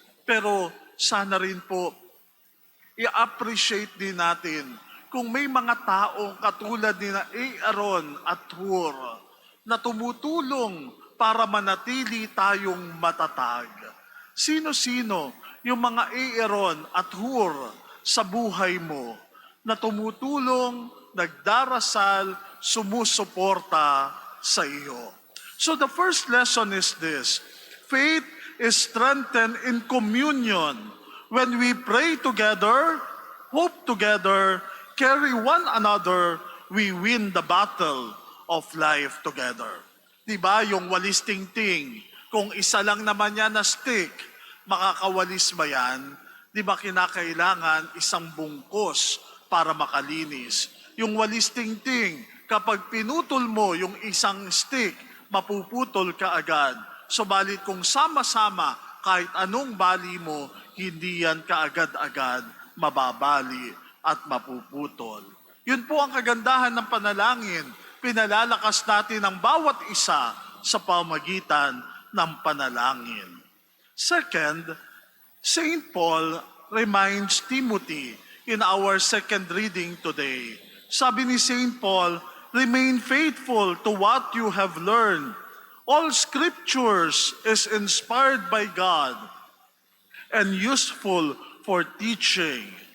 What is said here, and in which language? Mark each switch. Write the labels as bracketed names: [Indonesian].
[Filipino] Pero sana rin po, i-appreciate din natin kung may mga taong katulad ni Aaron at Hur na tumutulong para manatili tayong matatag. Sino-sino yung mga Aaron at Hur sa buhay mo na tumutulong, nagdarasal, sumusuporta sa iyo? [English] So the first lesson is this: faith is strengthened in communion. When we pray together, hope together, carry one another, we win the battle of life together. [Filipino] Diba yung walis tingting? Kung isa lang naman yan na stick, makakawalis ba yan? Di ba kinakailangan isang bungkos para makalinis? Yung walis tingting, kapag pinutol mo yung isang stick, mapuputol ka agad. Subalit kung sama-sama, kahit anong bali mo, hindi yan kaagad-agad mababali at mapuputol. Yun po ang kagandahan ng panalangin. Pinalalakas natin ang bawat isa sa pamagitan ng panalangin. [English] Second, St. Paul reminds Timothy in our second reading today. [Filipino] Sabi ni St. [English] Paul, remain faithful to what you have learned. All scriptures is inspired by God and useful for teaching.